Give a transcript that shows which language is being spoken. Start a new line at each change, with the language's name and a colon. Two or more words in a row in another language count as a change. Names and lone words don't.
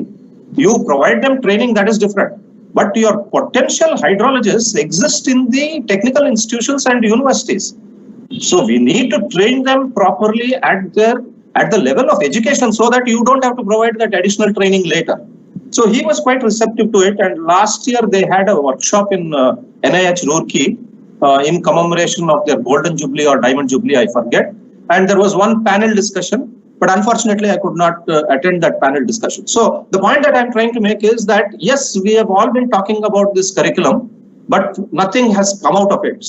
English: You provide them training, that is different. But your potential hydrologists exist in the technical institutions and universities. So we need to train them properly at the level of education so that you don't have to provide that additional training later. So he was quite receptive to it. And last year they had a workshop in NIH Roorkee in commemoration of their Golden Jubilee or Diamond Jubilee, I forget. And there was one panel discussion, but unfortunately I could not attend that panel discussion. So the point that I'm trying to make is that, yes, we have all been talking about this curriculum, but nothing has come out of it.